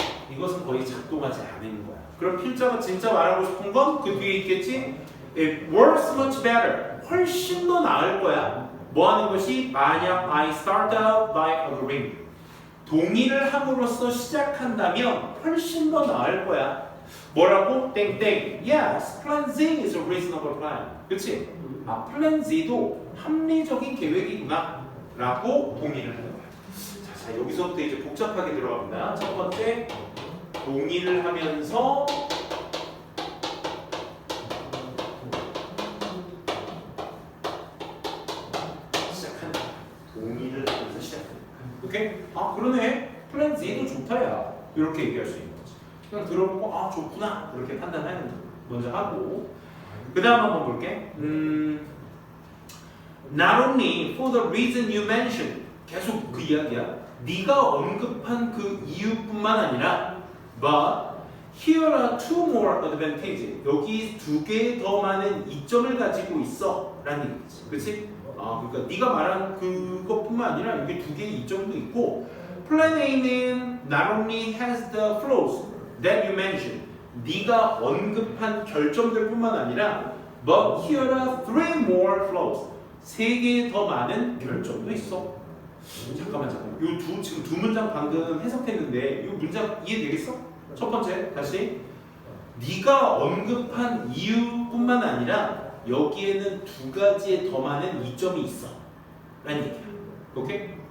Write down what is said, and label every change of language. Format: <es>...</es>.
<ko>이것은 거의 작동하지 않은 거야. 그럼 필자가 진짜 말하고 싶은 건 그 뒤에 있겠지?</ko> <en>It works much better.</en> <ko>훨씬 더 나을 거야. 뭐 하는 것이? 만약</ko> <en>I start out by agreeing.</en> <ko>동의를 함으로써 시작한다면 훨씬 더 나을 거야. 뭐라고? 땡땡.</ko> <en>Yes, Plan Z is a reasonable plan.</en> <ko>그치? Plan Z도 합리적인 계획이구나 라고 동의를 하는 거야. 자, 여기서부터 이제 복잡하게 들어갑니다. 첫 번째, 동의를 하면서 시작한다. 동의를 하면서 시작한다. 오케이? 아, 그러네. 플랜 Z도 좋다, 야. 이렇게 얘기할 수 있는 거지. 그냥 들어보고, 아, 좋구나. 이렇게 판단하는 거. 먼저 하고. 그 다음 한번 볼게.</ko> <en>Not only for the reason you mentioned.</en> <ko>계속 그 이야기야. 네가 언급한 그 이유뿐만 아니라</ko> <en>but here are two more advantages.</en> <ko>여기 두 개 더 많은 이점을 가지고 있어 라는 얘기지. 그치? 그러니까 네가 말한 그것뿐만 아니라 여기 두 개의 이점도 있고 Plan A는</ko> <en>not only has the flaws that you mentioned.</en> <ko>네가 언급한 결점들뿐만 아니라</ko> <en>but here are three more flaws.</en> <ko>세 개 더 많은 결점도 있어. 잠깐만. 지금 두 문장 방금 해석했는데 이 문장 이해되겠어? 첫 번째 다시 네가 언급한 이유뿐만 아니라 여기에는 두 가지의 더 많은 이점이 있어 라는 얘기야. 오케이?</ko>